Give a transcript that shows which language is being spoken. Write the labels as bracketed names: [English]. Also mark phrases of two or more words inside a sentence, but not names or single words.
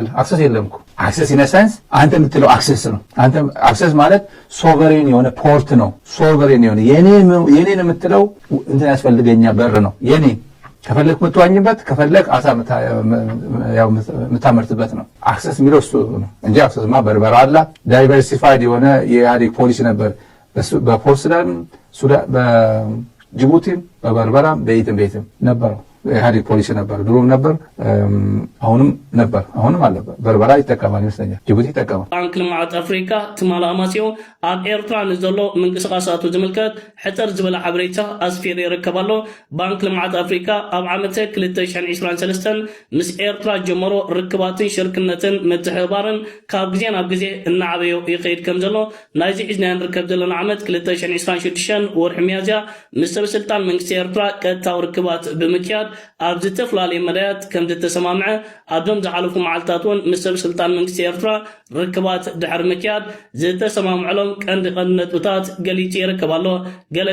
[Amharic] አክሰስ የለም እኮ። [English] access in science [Amharic] አንተ የምትለው አክሰስ ነው። አንተ አክሰስ ማለት ሶቨሬን የሆነ ፖርት ነው። ሶቨሬን የሆነ የኔን የምትለው እንትን ያስፈልገኛ በር ነው የኔ። ከፈለክ የምትዋኝበት ከፈለክ አሳ ያው የምታመርትበት ነው። አክሰስ የሚለው እሱ ነው እንጂ አክሰስማ በርበራ አላ ዳይቨርሲፋይድ የሆነ የኢህአዴግ ፖሊሲ ነበር። በፖርት ሱዳን፣ በጅቡቲም፣ በበርበራም በየትም ነበረው ኢህአዴግ ፖሊሲ ነበር። ድሮም ነበር፣ አሁንም ነበር፣ አሁንም አለ። በርበራ ይጠቀማል ይመስለኛል፣ ጅቡቲ ይጠቀማል። [Tigrinya] ባንክ ልምዓት አፍሪካ ትማል ኣማሲዮ ኣብ ኤርትራ ንዘሎ ምንቅስቃሳቱ ዝምልከት ሕፅር ዝበለ ሓበሬታ ኣስፊሩ ይርከባሎ። ባንክ ልምዓት ኣፍሪካ ኣብ ዓመተ 2023 ምስ ኤርትራ ጀመሮ ርክባትን ሽርክነትን ምትሕብባርን ካብ ግዜ ናብ ግዜ እናዓበዮ ይኸይድ ከም ዘሎ ናይዚ ሒዝና ንርከብ ዘለና ዓመት 2026 ወርሒ ሚያዝያ ምስ ሰበስልጣን መንግስቲ ኤርትራ ቀጥታዊ ርክባት ብምክያድ ኣብ ዝተፈላለዩ መዳያት ከም ዝተሰማምዐ ኣብዞም ዝሓለፉ መዓልትታት እውን ምስ ሰበስልጣን መንግስቲ ኤርትራ ርክባት ድሕሪ ምክያድ ዝተሰማምዐሎም ቀንዲ ነጥብታት ገሊጹ ይርከብ ኣሎ። ገለ